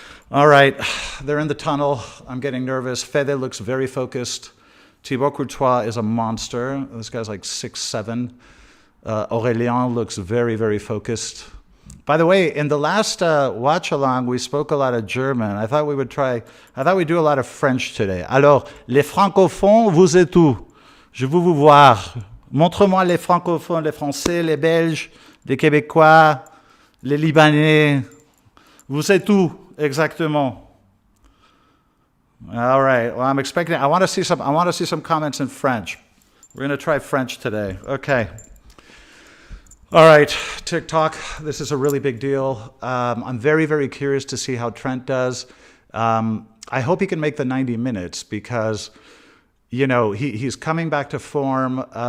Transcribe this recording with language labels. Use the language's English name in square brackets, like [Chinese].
[English] All right, they're in the tunnel. I'm getting nervous. Fede looks very focused. Thibaut Courtois is a monster. This guy's like 6'7". Aurélien looks very, very focused. By the way, in the last watch-along, we spoke a lot of German. I thought we'd do a lot of French today. [French] Alors, les francophones, vous êtes où? Je veux vous voir. Montre-moi les francophones, les Français, les Belges, les Québécois, les Libanais. Vous êtes où exactement? [English] All right. Well, I'm expecting. I want to see some comments in French. We're going to try French today. Okay. All right, TikTok. This is a really big deal. I'm very, very curious to see how Trent does. I hope he can make the 90 minutes because, he's coming back to form.